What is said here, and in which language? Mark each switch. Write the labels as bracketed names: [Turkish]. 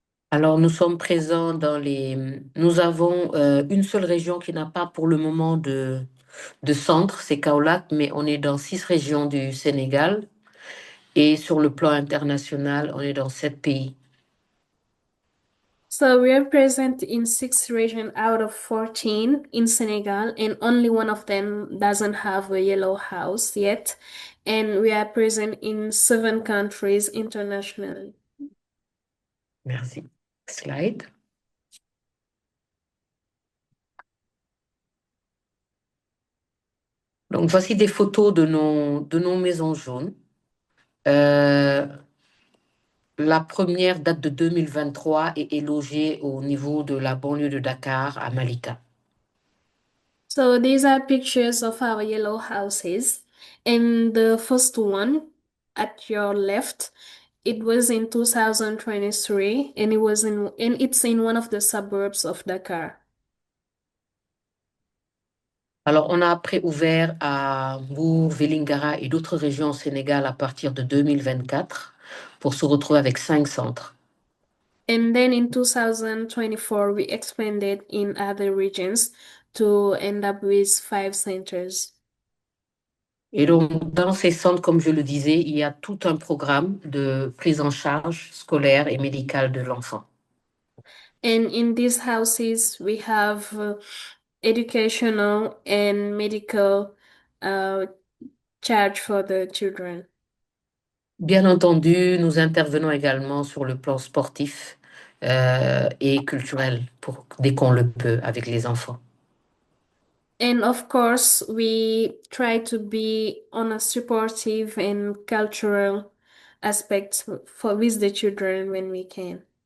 [French] Alors, nous sommes présents Nous avons une seule région qui n'a pas pour le moment de centre, c'est Kaolack, mais on est dans 6 régions du Sénégal. Et sur le plan international, on est dans 7 pays. [English] So we are present in 6 regions out of 14 in Senegal, and only one of them doesn't have a yellow house yet. And we are present in 7 countries internationally. [French] Merci. Slide. Donc, voici des photos de nos maisons jaunes. La première date de 2023 et est logée au niveau de la banlieue de Dakar, à Malika. [English] So these are pictures of our yellow houses. And the first one at your left, it was in 2023, and it's in one of the suburbs of Dakar. [French] Alors, on a après ouvert à Mbour, Vélingara et d'autres régions au Sénégal à partir de 2024 pour se retrouver avec 5 centres. [English] And then in 2024, we expanded in other regions to end up with 5 centers. [French] Et donc, dans ces centres, comme je le disais, il y a tout un programme de prise en charge scolaire et médicale de l'enfant. [English] And in these houses, we have educational and medical uh, charge for the children. [French] Bien entendu, nous intervenons également sur le plan sportif et culturel dès qu'on le peut avec les enfants. [English] And of course, we try to be on a supportive and cultural aspect for with the children when we can.